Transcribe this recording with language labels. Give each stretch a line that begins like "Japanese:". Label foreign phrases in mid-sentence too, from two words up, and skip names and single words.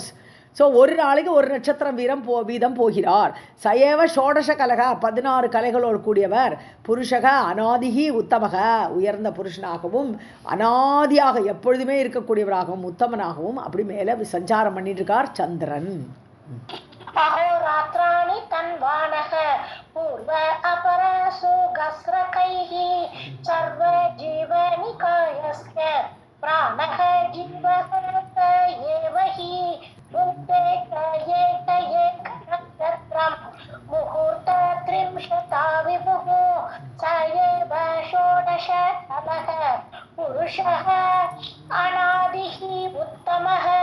Tamil: ஸோ ஒரு நாளைக்கு ஒரு நட்சத்திரம் வீதம் போகிறார்.
Sanskrit: सयेव षोडश कलक 16
Tamil: கலைகளோடு கூடியவர்.
Sanskrit: पुरुषक अनादिकि उत्तमक
Tamil: உயர்ந்த புருஷனாகவும் அநாதியாக எப்பொழுதுமே இருக்கக்கூடியவராகவும் உத்தமனாகவும் அப்படி மேலே சஞ்சாரம் பண்ணிட்டு இருக்கார் சந்திரன்.
Sanskrit: अहोरात्राणि तन्वानः पूर्व अपरसु गस्रकैः सर्वजीवनिकायस्य प्राणः जीवः एव हि भुङ्क्ते एकनक्षत्रं मुहूर्त त्रिंशता विभुः स एव षोडशकलः पुरुषः अनादिः उत्तमः.